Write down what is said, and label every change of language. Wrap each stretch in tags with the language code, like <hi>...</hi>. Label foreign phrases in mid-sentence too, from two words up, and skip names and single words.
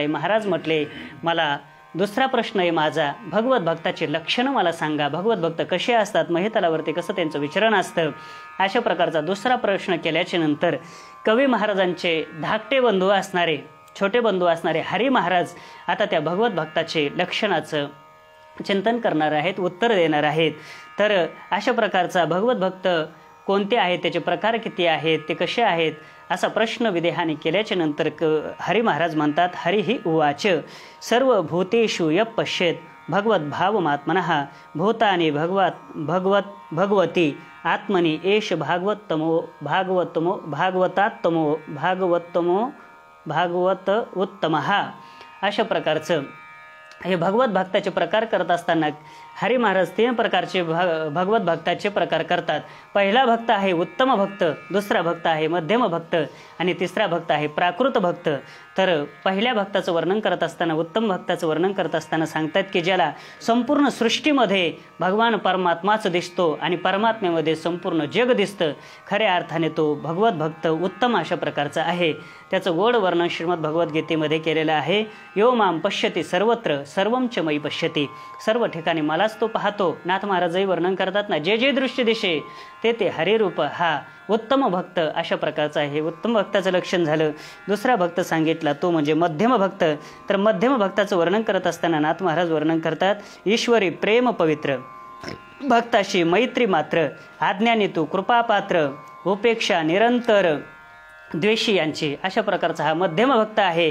<mr>महाराज म्हटले मला दुसरा प्रश्न आहे माझा, भगवत भक्ताची लक्षणं मला सांगा, भगवत भक्त कसे असतात, महितलावरती कसं त्यांचं विचरण असतं, अशा प्रकारचा दुसरा प्रश्न केल्याच्या नंतर कवी महाराजांचे धाकटे बंधू असणारे छोटे बंधू असणारे हरी महाराज आता त्या भगवत भक्ताचे लक्षणाचं चिंतन करणार आहेत, उत्तर देणार आहेत. तर अशा प्रकारचा भगवत भक्त कोणते आहेत, त्याचे प्रकार किती आहेत, ते कसे आहेत, असा प्रश्न विदेहाने केल्याच्या नंतर हरी महाराज म्हणतात</mr> <sa>हरी ही उवाच सर्व भूतेषु यः पश्येत भगवत भावमात्मनः भूतानि भगवती आत्मनि एष भागवत उत्तमः.</sa> <mr>अशा प्रकारचं हे भगवत भक्ताचे प्रकार करत असताना हरी महाराज 3 प्रकारचे भगवत भक्ताचे प्रकार करतात. पहिला भक्त आहे उत्तम भक्त, दुसरा भक्त आहे मध्यम भक्त आणि तिसरा भक्त आहे प्राकृत भक्त. तर पहिल्या भक्ताचं वर्णन करत असताना उत्तम भक्ताचं वर्णन करत असताना सांगतात की ज्याला संपूर्ण सृष्टीमध्ये भगवान परमात्माच दिसतो आणि परमात्म्यामध्ये संपूर्ण जग दिसतं, खऱ्या अर्थाने तो भगवत भक्त उत्तम अशा प्रकारचा आहे. त्याचं गोड वर्णन श्रीमद भगवद्गीतेमध्ये केलेलं आहे.</mr> <sa>यो माम पश्यती सर्वत्र सर्वं च मयि पश्यती,</sa> <mr>सर्व ठिकाणी मलाच तो पाहतो. नाथ महाराजही वर्णन करतात ना, जे जे दृश्य दिशे ते ते हरिरूप हा उत्तम भक्त अशा प्रकारचा आहे. उत्तम भक्ताचं लक्षण झालं. दुसरा भक्त सांगितला तो म्हणजे मध्यम भक्त. तर मध्यम भक्ताचं वर्णन करत असताना नाथ महाराज वर्णन करतात ईश्वरी प्रेम पवित्र भक्ताशी मैत्री मात्र आज्ञानी तू कृपापात्र उपेक्षा निरंतर द्वेषी यांची, अशा प्रकारचा हा मध्यम भक्त आहे.</mr>